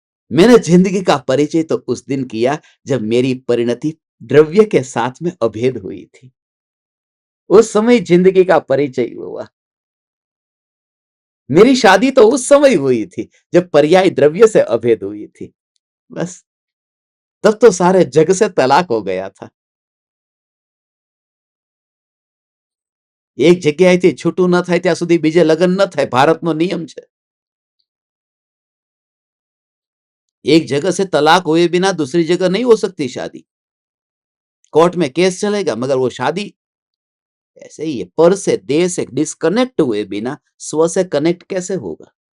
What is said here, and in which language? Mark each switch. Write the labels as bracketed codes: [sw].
[hi] मैंने जिंदगी का परिचय तो उस दिन किया जब मेरी परिणति द्रव्य के साथ में अभेद हुई थी, उस समय जिंदगी का परिचय हुआ। मेरी शादी तो उस समय हुई थी जब पर्याय द्रव्य से अभेद हुई थी, बस तब तो सारे जग से तलाक हो गया था। [gu] एक जग्याएથી છૂટું ન થાય ત્યાં સુધી બીજે લગ્ન ન થાય, ભારતનો નિયમ છે। [hi] एक जगह से तलाक हुए बिना दूसरी जगह नहीं हो सकती शादी, कोर्ट में केस चलेगा, मगर वो शादी ऐसे ही है। पर से देह से डिस्कनेक्ट हुए बिना स्व से कनेक्ट कैसे होगा?